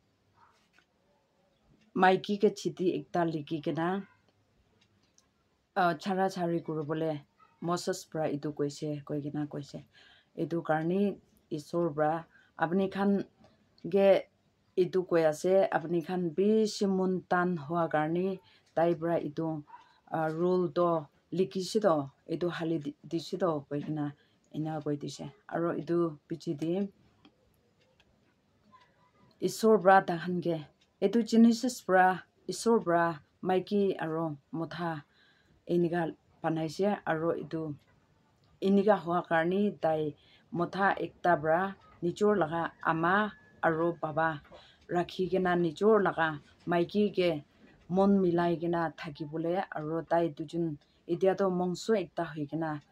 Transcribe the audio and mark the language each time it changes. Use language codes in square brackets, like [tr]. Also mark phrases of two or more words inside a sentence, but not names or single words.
[nag] maiki ke chiti ekta liki kena chara chari guru bole Moses bra edu koise koigena koise edu karni isor bra apni khan ge edu koi ase apni khan bishi muntan hua karni tai bra edu rule do likisido edu hali disido koigena ina koi dise aro edu pichidi isor bra takhan ge edu Genesis bra isor bra maiki aro motha eniga panaise aro edu eniga hua karni tai motha ekta bra nichor laga ama aro baba rakhi gena nichor laga maiki ge mon milai gena thakibole aro tai dujun etia to mongso ekta hoigena